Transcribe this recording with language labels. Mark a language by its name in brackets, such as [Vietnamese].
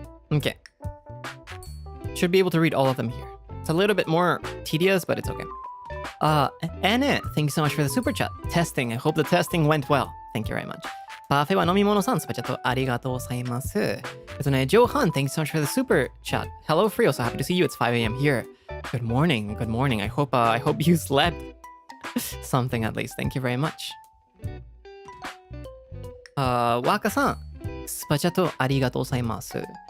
[English] Okay. Should be able to read all of them here. It's a little bit more tedious, but it's okay. Anna, thanks so much for the super chat. Testing. I hope the testing went well. Thank you very much. [Japanese] パフェは飲み物さん、スパチャットありがとうございます。 [English] ジョーハン、thank you so much for the super chat. Hello, Frio, so happy to see you. It's 5 a.m. here. Good morning, good morning. I hope you slept something at least. Thank you very much. [Japanese] ワーカさん、スパチャットありがとうございます。